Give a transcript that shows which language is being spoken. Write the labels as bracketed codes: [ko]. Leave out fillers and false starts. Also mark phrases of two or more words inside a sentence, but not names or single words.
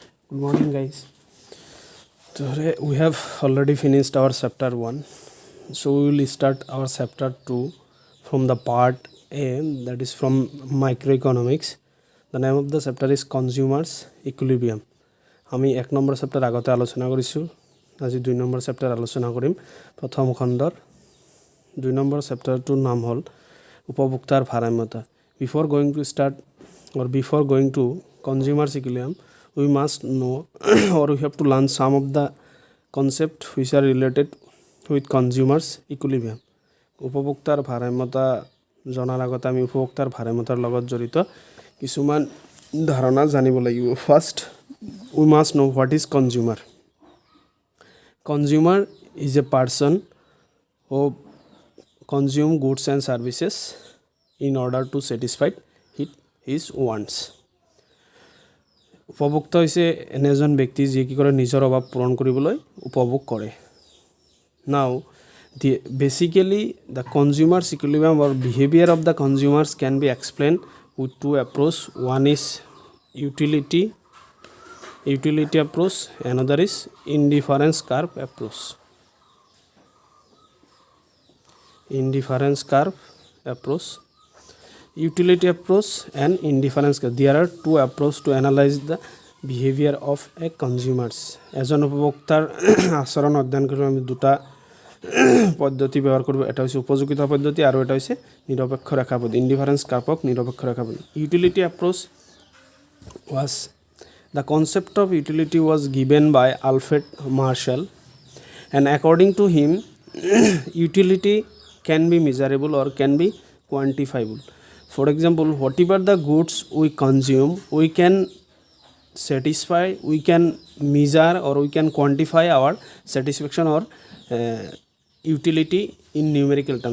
[en] Good morning, guys. Today we have already finished our chapter 1. So we will start our chapter 2 from the part A, that is from microeconomics. The name of the chapter is Consumers Equilibrium. [as] আমি 1 নম্বৰ চেপ্টাৰ আগতে আলোচনা কৰিছোঁ। আজি 2 নম্বৰ চেপ্টাৰ আলোচনা কৰিম। প্ৰথম খণ্ডৰ 2 নম্বৰ চেপ্টাৰটোৰ নাম হ'ল উপভোক্তাৰ ভাৰসাম্যতা। [en] Before going to consumers equilibrium, we must know or we have to learn some of the concepts which are related with consumers equilibrium. [as] উপভোক্তাৰ ভাৰসাম্যতা জনাৰ আগতে আমি উপভোক্তাৰ ভাৰসাম্যতাৰ লগত জড়িত কিছুমান ধাৰণা জানিব লাগিব। [en] ফাৰ্ষ্ট we must know what is consumer. Consumer is a person who consume goods and services in order to satisfy his wants. [as] উপভোক্তা হৈছে এনে এজন ব্যক্তি যিয়ে কি কৰে নিজৰ অভাৱ পূৰণ কৰিবলৈ উপভোগ কৰে। [en] Now basically the consumers equilibrium or behavior of the consumers can be explained with two approach. One is utility approach, another is indifference curve approach. Utility approach and indifference curve. There are two approaches to analyze the behavior of a consumers. [as] এজন উপভোক্তাৰ আচৰণ অধ্যয়ন কৰিব আমি দুটা পদ্ধতি ব্যৱহাৰ কৰিব। এটা হৈছে উপযোগিতা পদ্ধতি আৰু এটা হৈছে নিৰপেক্ষ ৰেখা পদ্ধতি। [en] indifference curve [as] নিৰপেক্ষ ৰেখা পদ্ধতি। [en] Utility approach was the concept of utility was given by Alfred Marshall, and according to him utility can be measurable or can be quantifiable. For example, whatever the goods we consume, we can satisfy, we can measure or we can quantify our satisfaction or utility in numerical terms.